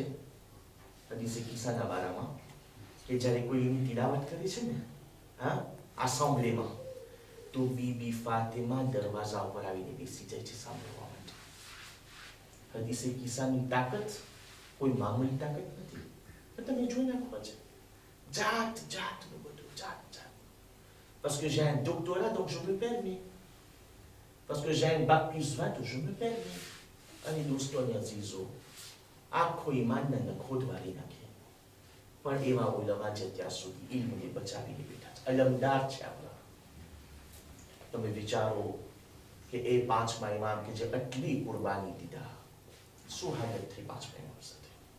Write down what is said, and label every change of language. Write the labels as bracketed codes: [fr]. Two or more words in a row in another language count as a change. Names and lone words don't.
[gu] હદીસે કિસ્સાના બારામાં કે જ્યારે કોઈ એની તિલાવત કરે છે ને, હા, એસેમ્બલીમાં, તો બીબી ફાતિમા દરવાજા ઉપર આવીને બેસી જાય છે સાંભળવા માટે. હદીસે કિસ્સાની તાકાત કોઈ મામૂલી તાકાત નથી. તમે જોઈ નાખવા છે જાત નું બધું, જાત. [fr] Parce que j'ai un doctorat donc je me permets. Parce que j'ai un bac plus 20 donc je me permets. [gu] અને દોસ્તોને અઝીઝો, આખો ઈમાનને ખોદવારી નાખે. પણ એવા ઉલમા જે ત્યાં સુધી ઇલ્મને બચાવીને બેઠા છે, અલમદાર છે આપણા. તમે વિચારો કે એ પાંચમા ઇમામ કે જે આટલી કુરબાની દીધા, શું હાલત થઈ પાંચમા ઇમામ સાથે?